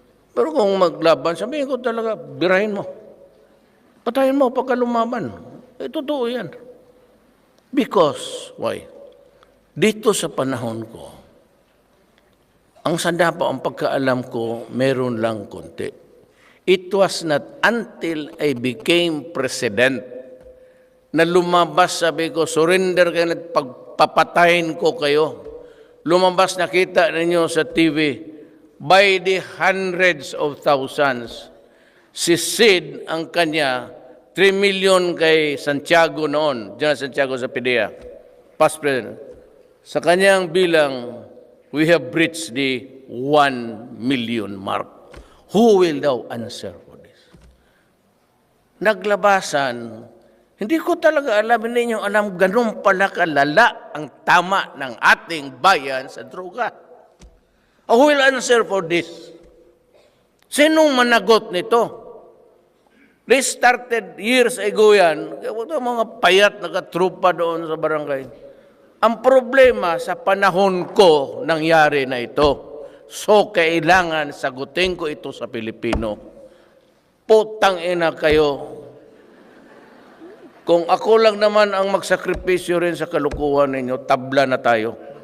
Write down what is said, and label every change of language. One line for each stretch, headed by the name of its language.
Filipino: Pero kung maglaban, sabihin ko talaga, birahin mo. Patayin mo pagka lumaban. Totoo yan.
English: Because, why?
Filipino: Dito sa panahon ko, ang Sandapa, ang pagkaalam ko, meron lang konti.
English: It was not until I became president
Filipino: na lumabas, sabi ko, surrender kayo at pagpapatayin ko kayo. Lumabas, nakita ninyo sa TV,
English: by the hundreds of thousands,
Filipino: si Sid, ang kanya, 3 million kay Santiago noon, General Santiago sa PDEA, past president. Sa kanyang bilang,
English: we have breached the 1 million mark. Who will thou answer for this?
Filipino: Naglabasan, hindi ko talaga alam ganun pala kalala ang tama ng ating bayan sa droga.
English: Who will answer for this?
Filipino: Sinong managot nito?
English: They started years ago yan.
Filipino: Mga payat nakatrupa doon sa barangay. Ang problema sa panahon ko nangyari na ito. So, kailangan sagutin ko ito sa Pilipino. Putang ina kayo. Kung ako lang naman ang magsakripisyo rin sa kalukuhan ninyo, tabla na tayo.